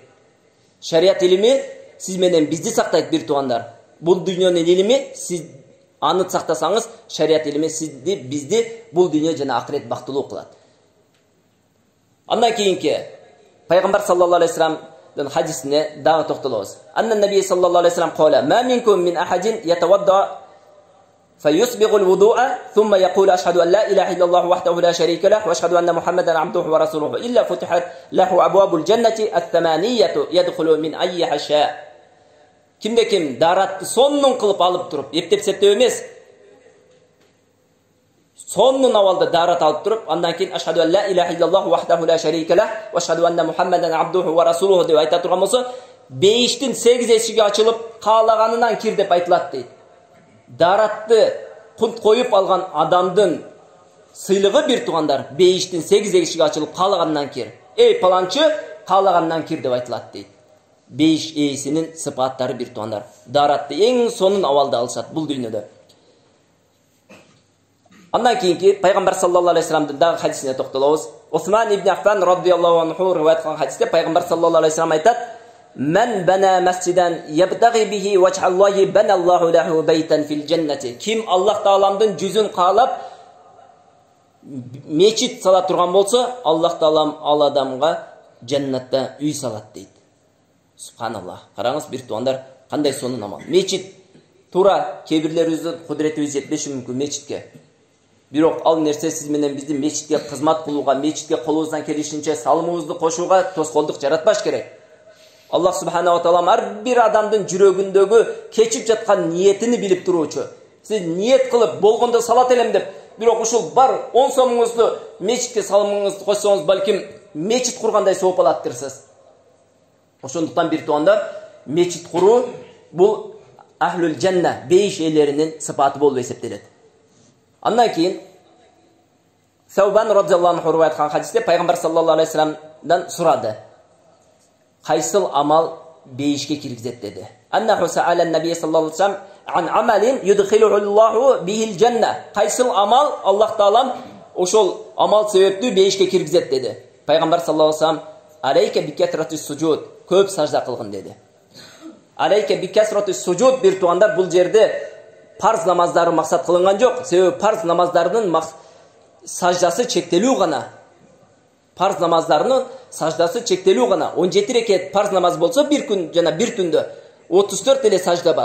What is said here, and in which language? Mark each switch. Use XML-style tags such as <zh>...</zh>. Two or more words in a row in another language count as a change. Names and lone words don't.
<ky>Шариат илими сиз менен бизди сактайт бир туугандар. Бул дүйнөнүн илими сиз аны сактасаңыз, шариат илими сизди, бизди бул дүйнө жана акырет бактылуу кылат. Андан кийинки пайгамбар</ky> <ar>صلى الله عليه وسلم</ar> <ky>хадисине дагы токтолобуз.</ky> <ar>عن النبي صلى الله عليه وسلم قال ما منكم من أحد يتوضأ فيسبغ الوضوء ثم يقول أشهد أن لا إله إلا الله وحده لا شريك له وأشهد أن محمدا عبده ورسوله إلا فتحت له أبواب الجنة الثمانية يدخل من أيها شاء."</ar> <ky>Kimde kim daratты соннун кылып алып туруп, эптеп септеп эмес, соннун авалда дарат алып туруп, андан кийин</ky> <ar>أشهد أن لا إله إلا الله وحده لا شريك له وأشهد أن محمدا عبده ورسوله</ar> <ky>деп айта турган болсо, бейиштин 8 эшиги ачылып, каалаганынан кир деп айтылат дейт. Даратты кунт коюп алган адамдын сыйлыгы бир туугандар, бейиштин 8 эшиги ачылып, каалаганынан кир. Эй паланчы, каалаганынан кир деп айтылат дейт. Бейиш ээсинин сыпаттары бир туугандар. Даратты эң сонун авалда алышат бул дүйнөдө. Андан кийинки пайгамбар</ky> <ar>صلى الله عليه وسلم</ar> <ky>дагы хадисине токтолобуз. Усман ибн Аффан</ky> <ar>رضي الله عنه</ar> <ky>риваят кылган хадисте пайгамбар</ky> <ar>صلى الله عليه وسلم</ar> <ky>айтат:</ky> <ar>"من بنى مسجدا يبتغي به وجه الله بنى الله له بيتا في الجنة."</ar> <ky>Ким Аллах Тааламдын жүзүн каалап мечит сала турган болсо, Аллах Таалам ал адамга жаннатта үй салат дейт. Субханаллах. Караңыз бир туугандар, кандай сонун амал. Мечит Тура кейбирлерибиздин кудуретибиз жетпеши мүмкүн мечитке. Бирок ал нерсе сиз менен бизди мечитке кызмат кылууга, мечитке колубуздан келишинче салымыбызды кошууга тоскоолдук жаратпаш керек.</ky> <ar>الله سبحانه وتعالى</ar> <ky>ар бир адамдын жүрөгүндөгү кечип жаткан ниетини билип туруучу. Сиз ниет кылып болгондо салат элем деп, бирок ушул бар 10 сомуңузду мечитке салымыңызды кошсоңуз, балким мечит кургандай сооп алаттырсыз. Ошондуктан бир туугандар, мечит куруу бул</ky> <ar>أهل الجنة,</ar> <ky>бейиш элеринин сыпаты болуп эсептелет. Андан кийин Саубан</ky> <ar>رضي الله عنه</ar> <ky>риваят кылган хадисте пайгамбар</ky> <ar>صلى الله عليه وسلم</ar> <ky>сурады. Кайсыл амал бейишке киргизет деди.</ky> <ar>أنه سأل النبي صلى الله عليه وسلم عن عمل يدخله الله به الجنة.</ar> <ky>Кайсыл амал Аллах таалам ошол амал себептүү бейишке киргизет деди.</ky> <ar>Пайгамбар صلى الله عليه وسلم عليك بكثرة السجود,</ar> <ky>көп сажда кылгын деди.</ky> <ar>عليك بكثرة السجود,</ar> <ky>бир туугандар, бул жерде парз намаздары максат кылынган жок. Себеби парз намаздардын саждасы чектелүү гана. Парз намаздарынын саждасы чектелүү гана. 17 рекет парз намаз болсо бир күн жана бир түндө 34 эле сажда бар.</ky>